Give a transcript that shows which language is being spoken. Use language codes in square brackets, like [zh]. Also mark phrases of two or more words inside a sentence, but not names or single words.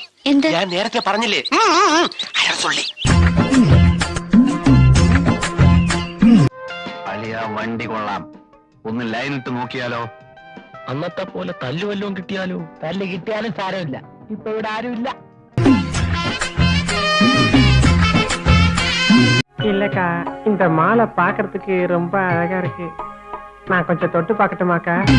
[ml] ഞാൻ നേരത്തെ പറഞ്ഞില്ലേ, അയാൾ സൊള്ളി. അളിയ വണ്ടി കൊള്ളാം, ഒന്ന് ലൈനിട്ട് നോക്കിയാലോ? അന്നത്തെ പോലെ തല്ലു വല്ലതും കിട്ടിയാലോ? തല്ല് കിട്ടിയാലും സാരമില്ല, ഇപ്പൊ ഇവിടെ ആരുമില്ല. [ta] இல்லக்கா, இந்த மாலை பாக்குறதுக்கு ரொம்ப அழகா இருக்கு. நான் கொஞ்சம் தொட்டு பார்க்கட்டுமாக்கா?